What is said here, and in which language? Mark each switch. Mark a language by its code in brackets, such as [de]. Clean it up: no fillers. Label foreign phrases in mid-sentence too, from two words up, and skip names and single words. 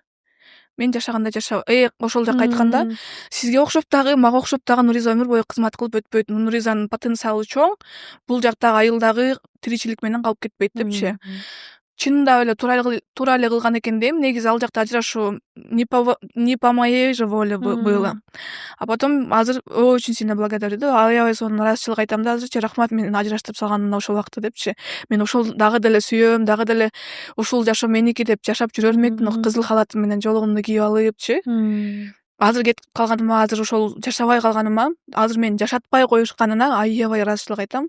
[ky] Мен жашагандай жаша. Ошол жакка айтканда, сизге окшоп дагы, мага окшоп дагы Нуриза өмүр бою кызмат кылып өтпөйт. Нуризанын потенциалы чоң. Бул жактагы айыл дагы тиричилик менен калып кетпейт депчи. Чынында эле туура эле кылган экен дейм. Негизи ал жакта ажырашуу [ru] не по моей же воле было. А потом азыр очень сильно благодарю да. [ky] Аябай сонун ыраазычылык айтам да. Азырчы рахмат менин ажыраштырып салганына ошол убакта депчи. Мен ошол дагы деле сүйөм, дагы деле ушул жашоо меники деп жашап жүрөр элмекмин. Кызыл халатым менен жолугумду кийип алыпчы. Азыр кетип калганыма, азыр ошол жашабай калганыма, азыр мени жашатпай коюшканына аябай ыраазычылык айтам.